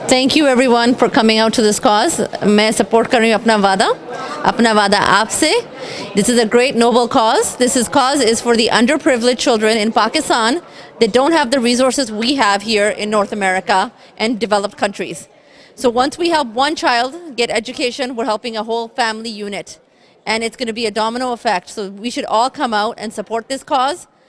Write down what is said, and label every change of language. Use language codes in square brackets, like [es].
[en] Thank you everyone for coming out to this cause. [ur] मैं support कर रही हूँ अपना वादा आपसे. [en] This is a great noble cause. Cause is for the underprivileged children in Pakistan that don't have the resources we have here in North America and developed countries. So once we help one child get education, we're helping a whole family unit. And it's going to be a domino effect. So we should all come out and support this cause.